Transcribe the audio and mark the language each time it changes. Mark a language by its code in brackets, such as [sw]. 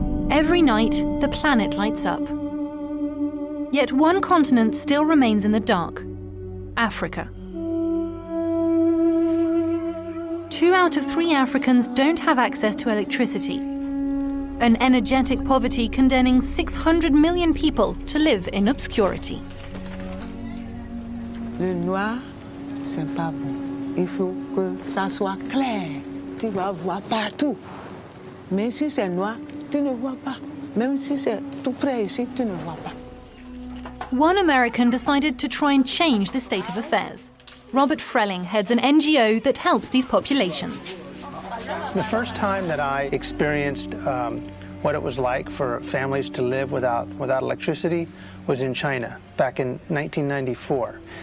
[en] Every night, the planet lights up. Yet one continent still remains in the dark: Africa. 2 out of 3 Africans don't have access to electricity. An energetic poverty condemning 600 million people to live in obscurity. [fr] Le noir, c'est pas bon. Il faut que ça soit clair. Tu vas voir partout. Mais si c'est noir, tu ne vois pas. Même si c'est tout près ici, tu ne vois pas. [en] One American decided to try and change the state of affairs. Robert Freeling heads an NGO that helps these populations. The first time that I experienced what it was like for families to live without electricity was in China back in 1994.